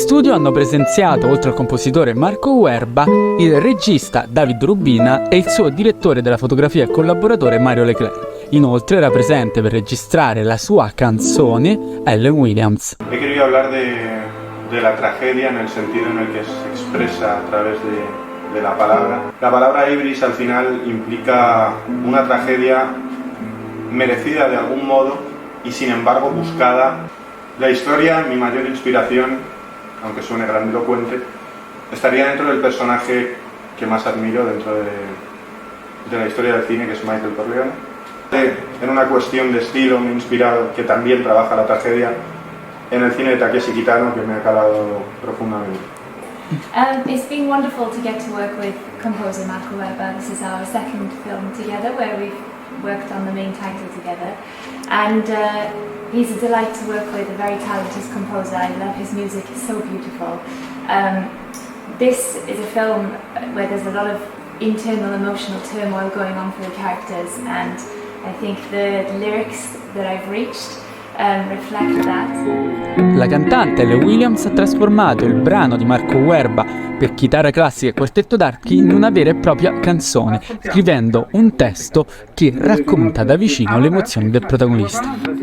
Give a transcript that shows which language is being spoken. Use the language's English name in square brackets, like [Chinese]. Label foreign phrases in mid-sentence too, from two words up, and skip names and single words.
[Italian] studio hanno presenziato, oltre al compositore Marco Uerba, il regista David Rubina e il suo direttore della fotografia e collaboratore Mario Leclerc. Inoltre era presente per registrare la sua canzone Ellen Williams. [Spanish] He querido hablar de la tragedia en el sentido en el que se expresa a través de la palabra. La palabra Ibris al final implica una tragedia merecida de algún modo y sin embargo buscada. La historia, mi mayor inspiración, aunque suene grandilocuente, estaría dentro del personaje que más admiro dentro de la historia del cine, que es Michael Corleone. En una cuestión de estilo me he inspirado, que también trabaja la tragedia, en el cine de Takeshi Kitano, que me ha calado profundamente. [English] It's been wonderful to get to work with composer Marco Uerba. This is our second film together where we've worked on the main title together, and he's a delight to work with, a very talented composer. I love his music, it's so beautiful. This is a film where there's a lot of internal emotional turmoil going on for the characters, and I think the lyrics that I've reached reflect that. [Italian] La cantante Ellen Williams ha trasformato il brano di Marco Uerba per chitarra classica e quartetto d'archi in una vera e propria canzone, scrivendo un testo che racconta da vicino le emozioni del protagonista.